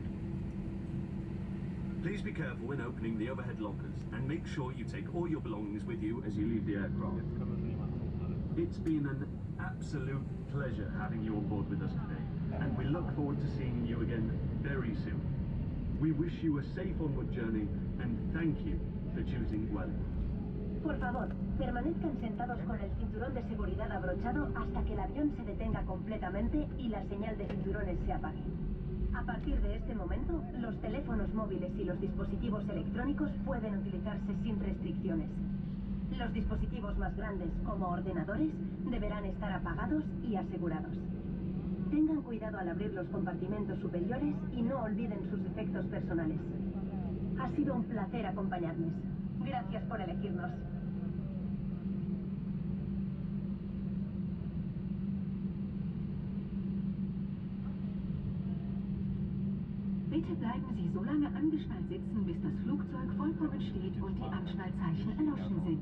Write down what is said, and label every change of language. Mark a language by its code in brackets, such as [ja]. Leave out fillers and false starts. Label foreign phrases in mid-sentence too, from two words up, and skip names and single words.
[en] Please be careful when opening the overhead lockers and make sure you take all your belongings with you as you leave the aircraft. It's been an absolute pleasure having you on board with us today, and we look forward to seeing you again very soon. We wish you a safe onward journey and thank you for choosing well. [es] Por favor, permanezcan sentados con el cinturón de seguridad abrochado hasta que el avión se detenga completamente y la señal de cinturones se apague. A partir de este momento, los teléfonos móviles y los dispositivos electrónicos pueden utilizarse sin restricciones. Los dispositivos más grandes, como ordenadores, deberán estar apagados y asegurados. Tengan cuidado al abrir los compartimentos superiores y no olviden sus efectos personales. Ha sido un placer acompañarles. Gracias por elegirnos. [de] Bitte bleiben Sie so lange angeschnallt sitzen, bis das Flugzeug vollkommen steht und die Anschnallzeichen erloschen sind.